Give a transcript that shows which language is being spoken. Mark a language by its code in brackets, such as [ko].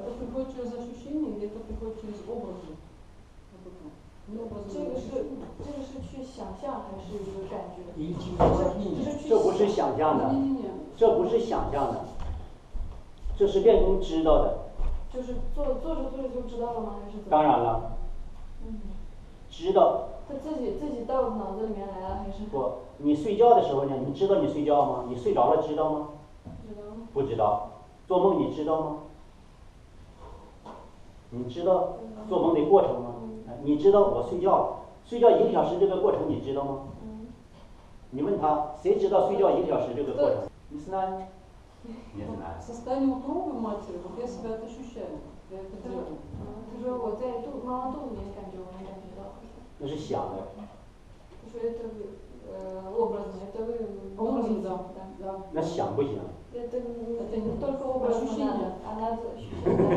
[ru] приходит через ощущение, или это приходит через образы? [zh] 这个是去想象还是一个感觉？这不是想象的，这不是想象的，这是练功知道的。就是做着就知道了吗？还是怎么？当然了。知道。他自己到脑子里面来了还是？不，你睡觉的时候呢，你知道你睡觉吗？你睡着了知道吗？不知道。不知道。做梦你知道吗？你知道做梦的过程吗？你知道我睡觉1个小时这个过程你知道吗？你问他，谁知道睡觉1个小时这个过程？你是哪？ [ru] Не знаю. Состояние утробы матери, вот я себя это ощущаю, я это делаю. [zh] 他说我在妈妈肚子里面感觉，我能感觉到。那是想的。他说 [ru] это образно, это вы образно, да. [zh] 那想不行。 [ru] Это не только образно, а надо ощущать.